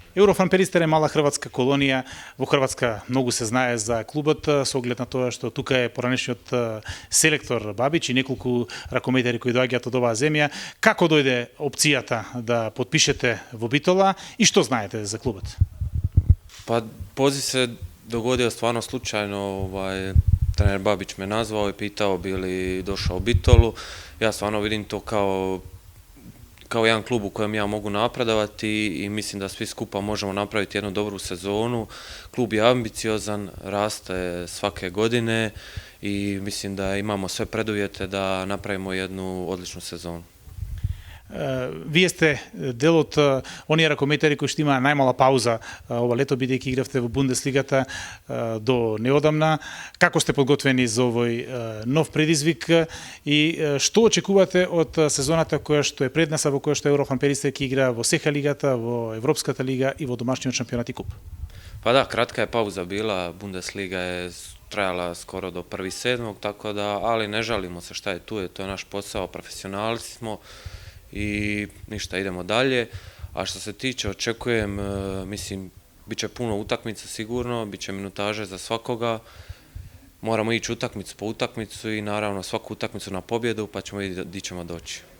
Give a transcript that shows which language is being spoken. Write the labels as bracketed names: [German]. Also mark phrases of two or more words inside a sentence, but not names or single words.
[Macedonian] Eurofan Перистер е мала хрватска колонија. Во Хрватска многу се знае за клубот со оглед на тоа што тука е поранешниот селектор Бабич и неколку ракометари кои доаѓаат од оваа земја. Како дојде опцијата да подпишете во Битола и што знаете за клубот? [Croatian] Pa poziv se dogodio stvarno slučajno, trener Babić me nazvao i pitao bi li došao u Bitolu. Ja stvarno vidim to kao jedan klub u kojem ja mogu napredovati i mislim da svi skupa možemo napraviti jednu dobru sezonu. Klub je ambiciozan, raste svake godine i mislim da imamo sve preduvjete da napravimo jednu odličnu sezonu. [Macedonian] Вие сте дел од оние ракометари кои што има најмала пауза ова лето, бидејќи игравте во Бундеслигата до неодамна. Како сте подготвени за овој нов предизвик и што очекувате од сезоната која што е пред нас, во која што Eurofan Перистер ќе игра во СЕХА лигата, во Европската лига и во домашниот шампионат и куп? [Croatian] Pa da, kratka je pauza bila, Bundesliga je trajala skoro do 1.7. tako da, ali ne žalimo se šta je tu, to je naš posao, profesionalci smo i ništa, idemo dalje. A što se tiče, očekujem, mislim, bit će puno utakmica sigurno, bit će minutaže za svakoga, moramo ići utakmicu po utakmicu i naravno svaku utakmicu na pobjedu, pa ćemo vidjeti di ćemo doći.